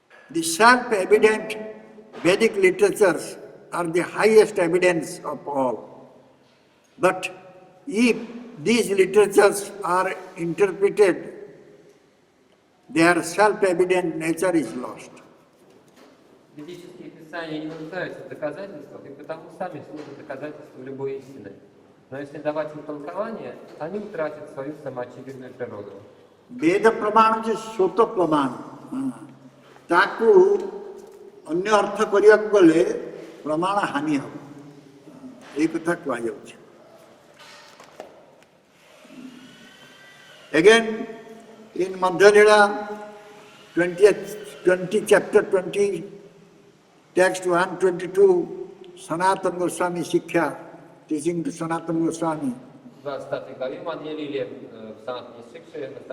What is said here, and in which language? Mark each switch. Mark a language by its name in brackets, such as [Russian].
[English] The self-evident Vedic literatures are the highest evidence of all. But if these literatures are interpreted, their self-evident nature is lost. [Russian] Ведические писания не нуждаются в доказательствах, и потому сами служат доказательством любой истины. Но если давать им толкование, они утратят свою самоочевидную природу. [English] Veda pramana is sota pramana. [Odia] ତାକୁ ଅନ୍ୟ ଅର୍ଥ କରିବାକୁ ଗଲେ ପ୍ରମାଣ ହାନି ହେବ ଏଇ କଥା କୁହାଯାଉଛି [English] Again in Madhyalila 20 chapter 20 text 122 Sanatana Goswami Shiksha teaching to Sanatana Goswami [Russian] В 20 главе Мадья-лиле в Санатане Шикше